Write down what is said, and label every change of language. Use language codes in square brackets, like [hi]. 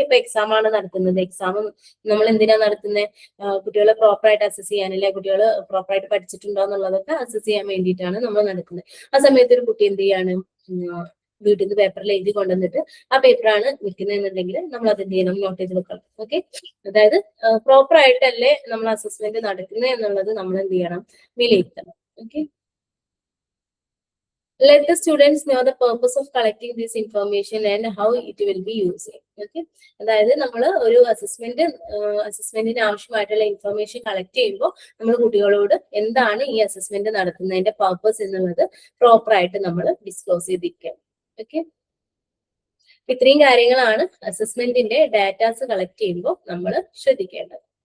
[ml] ഇപ്പൊ എക്സാം ആണ് നടത്തുന്നത്. എക്സാം നമ്മൾ എന്തിനാ നടത്തുന്നത്, കുട്ടികളെ പ്രോപ്പർ ആയിട്ട് അസസ് ചെയ്യാനല്ലേ, കുട്ടികൾ പ്രോപ്പർ ആയിട്ട് പഠിച്ചിട്ടുണ്ടോ എന്നുള്ളതൊക്കെ അസസ് ചെയ്യാൻ വേണ്ടിയിട്ടാണ് നമ്മൾ നടത്തുന്നത്. ആ സമയത്ത് ഒരു കുട്ടി എന്ത് ചെയ്യാണ്, വീട്ടിൽ നിന്ന് പേപ്പറിൽ എഴുതി കൊണ്ടുവന്നിട്ട് ആ പേപ്പറാണ് നിൽക്കുന്നതെന്നുണ്ടെങ്കിൽ നമ്മൾ അത് എന്ത് ചെയ്യണം, നോട്ട് ചെയ്ത് വെക്കണം. ഓക്കെ. അതായത് പ്രോപ്പർ ആയിട്ടല്ലേ നമ്മൾ അസസ്മെന്റ് നടക്കുന്നത് എന്നുള്ളത് നമ്മൾ എന്ത് ചെയ്യണം, വിലയിരുത്തണം. Okay. [en] Let the students know the purpose of collecting this information and how it will be used. Okay. [ml] അതായത് നമ്മൾ ഒരു അസസ്മെന്റിന് ആവശ്യമായിട്ടുള്ള ഇൻഫർമേഷൻ കളക്ട് ചെയ്യുമ്പോൾ നമ്മൾ കുട്ടികളോട് എന്താണ് ഈ അസസ്മെന്റ് നടത്തുന്നതിന്റെ പർപ്പസ് എന്നുള്ളത് പ്രോപ്പർ ആയിട്ട് നമ്മൾ ഡിസ്ക്ലോസ് ചെയ്തിരിക്കുക. ഓക്കെ. ഇത്രയും കാര്യങ്ങളാണ് അസസ്മെന്റിന്റെ ഡാറ്റാസ് കളക്ട് ചെയ്യുമ്പോൾ നമ്മൾ ശ്രദ്ധിക്കേണ്ടത്.